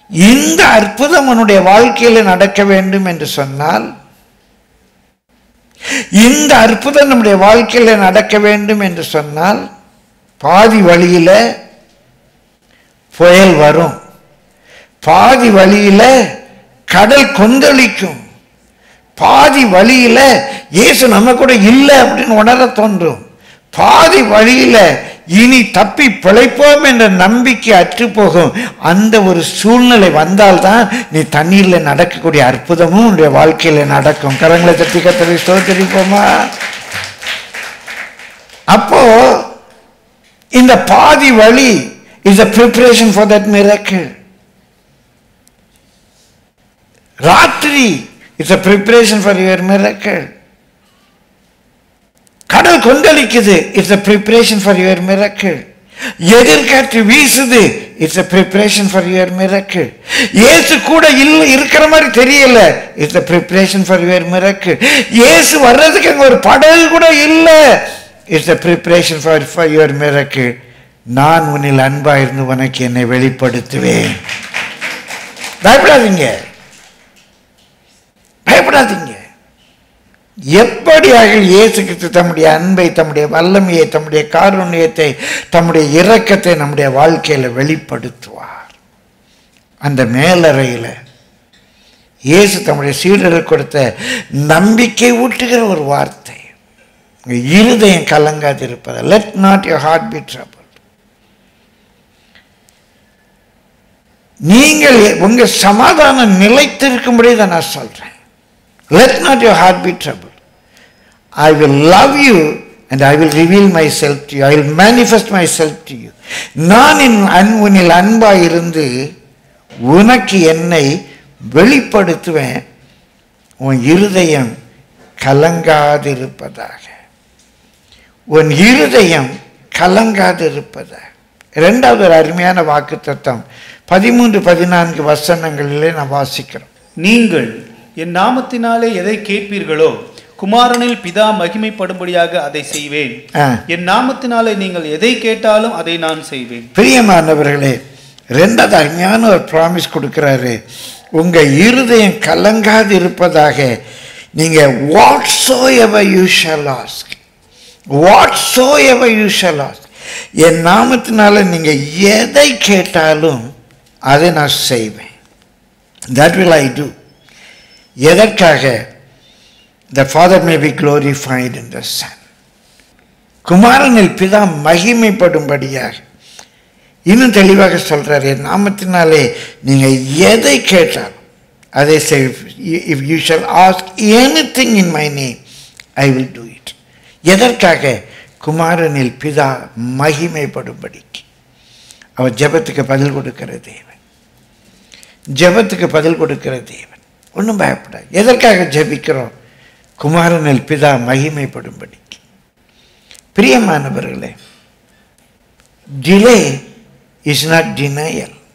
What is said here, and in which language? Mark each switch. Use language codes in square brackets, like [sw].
[ta] இந்த அற்புதம் அவனுடைய வாழ்க்கையில நடக்க வேண்டும் என்று சொன்னால், இந்த அற்புதம் நம்முடைய வாழ்க்கையில நடக்க வேண்டும் என்று சொன்னால், பாதி வழியில புயல் வரும், பாதி வழியில கடல் கொந்தளிக்கும், பாதி வழியில இயேசு நம்ம கூட இல்லை அப்படின்னு உணர தோன்றும், பாதி வழியில இனி தப்பி பிழைப்போம் என்ற நம்பிக்கை அற்று போகும். அந்த ஒரு சூழ்நிலை வந்தால்தான் நீ தண்ணீரில் நடக்கக்கூடிய அற்புதமும் உன்னுடைய வாழ்க்கையில நடக்கும். கரங்களை தட்டி கர்த்தரை ஸ்தோத்திரிப்போமா? அப்போ இந்த பாதி வழி [en] is a preparation for that miracle. [ta] ராத்திரி [en] is a preparation for your miracle. [ta] கடல் கொந்தளிக்குது, [en] it's a preparation for your miracle. [ta] எதிர்காற்று வீசுது, [en] it's a preparation for your miracle. [ta] இயேசு கூட இருக்கிற மாதிரி தெரியல, [en] it's a preparation for your miracle. [ta] இயேசு வர்றதுக்கு அங்க ஒரு படகு கூட இல்ல, [en] it's a preparation for your miracle. [ta] நான் உன்னில் அன்பா இருந்து உனக்கு என்னை வெளிப்படுத்துவேன். பயப்படாதீங்க, பயப்படாதீங்க. எப்படியாக இயேசு கிறிஸ்து தம்முடைய அன்பை, தம்முடைய வல்லமையை, தம்முடைய காருண்யத்தை, தம்முடைய இரக்கத்தை நம்முடைய வாழ்க்கையில வெளிப்படுத்துவார். அந்த மேலறையில இயேசு தம்முடைய சீடர்களுக்கு கொடுத்த நம்பிக்கை ஊட்டுகிற ஒரு வார்த்தை. இருதயம் கலங்காது இருப்பதா. [en] Let not your heart be troubled. [ta] நீங்கள் உங்க சமாதானம் நிலைத்திருக்கும்படி தான் நான் சொல்றேன். [en] Let not your heart be troubled. I will love you and I will reveal myself to you. I will manifest myself to you. [ta] நான் உன்னில் அன்பாய் இருந்து உனக்கு என்னை வெளிப்படுத்துவேன். உன் இருதயம் கலங்காதிருப்பதாக. உன் இருதயம் கலங்காதிருப்பதாக. இரண்டாவது ஒரு அருமையான வாக்குத்தத்தம் 13-14 வசனங்களிலே நான் வாசிக்கிறோம். நீங்கள் என் நாமத்தினாலே எதை கேட்பீர்களோ குமாரனில் பிதா மகிமைப்படும்படியாக அதை செய்வேன். என் நாமத்தினாலே நீங்கள் எதை கேட்டாலும் அதை நான் செய்வேன். பிரியமானவர்களே, ரெண்டாவது அருமையான ஒரு ப்ராமிஸ் கொடுக்கிறாரு. உங்க இருதயம் கலங்காது இருப்பதாக. நீங்க [en] whatsoever you shall ask, [ta] whatsoever you shall ask, என் நாமத்தினால நீங்க எதை கேட்டாலும் அதை நான் செய்வேன். [en] that will I do. [ta] எதற்காக? [en] the Father may be glorified in the Son. [ta] குமாரனில் பிதா மகிமைப்படும்படியாக. இன்னும் தெளிவாக சொல்றாரு, என் நாமத்தினாலே நீங்க எதை கேட்டாலும் அதை செய். [en] if you shall ask anything in my name I will do it. [ta] எதற்காக? குமாரனில் பிதா மகிமைப்படும்படிக்கு. அவர் ஜெபத்துக்கு பதில் கொடுக்கிற தேவன். ஜெபத்துக்கு பதில் கொடுக்கிற தேவன். ஒன்றும் பயப்படாது. எதற்காக ஜெபிக்கிறோம்? குமாரனில் பிதா மகிமைப்படும்படிக்கு. பிரியமானவர்களே, [en] Delay is not denial.